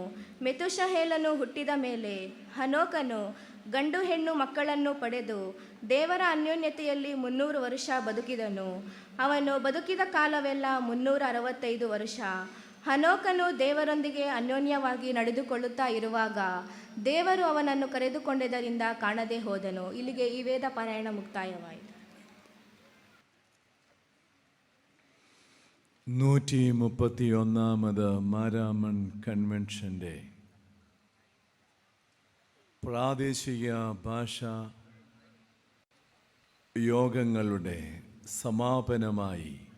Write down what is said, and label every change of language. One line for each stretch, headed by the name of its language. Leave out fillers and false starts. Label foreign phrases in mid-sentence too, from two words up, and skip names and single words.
Kannada: ಮೆತುಷಹೇಲನು ಹುಟ್ಟಿದ ಮೇಲೆ ಹನೋಕನು ಗಂಡು ಹೆಣ್ಣು ಮಕ್ಕಳನ್ನು ಪಡೆದು ದೇವರ ಅನ್ಯೋನ್ಯತೆಯಲ್ಲಿ 300 ವರ್ಷ ಬದುಕಿದನು. ಅವನು ಬದುಕಿದ ಕಾಲವೆಲ್ಲ 365 ವರ್ಷ. ಹನೋಕನು ದೇವರೊಂದಿಗೆ ಅನ್ಯೋನ್ಯವಾಗಿ ನಡೆದುಕೊಳ್ಳುತ್ತಾ ಇರುವಾಗ ದೇವರು ಅವನನ್ನು ಕರೆದುಕೊಂಡದ್ದರಿಂದ ಕಾಣದೆ ಹೋದನು. ಇಲ್ಲಿಗೆ ಈ ವೇದ ಪಾರಾಯಣ ಮುಕ್ತಾಯವಾಯಿತು.
Malayalam: 131ാമത് മാരാമൺ കൺവെൻഷൻ്റെ പ്രാദേശിക ഭാഷാ യോഗങ്ങളുടെ സമാപനമായി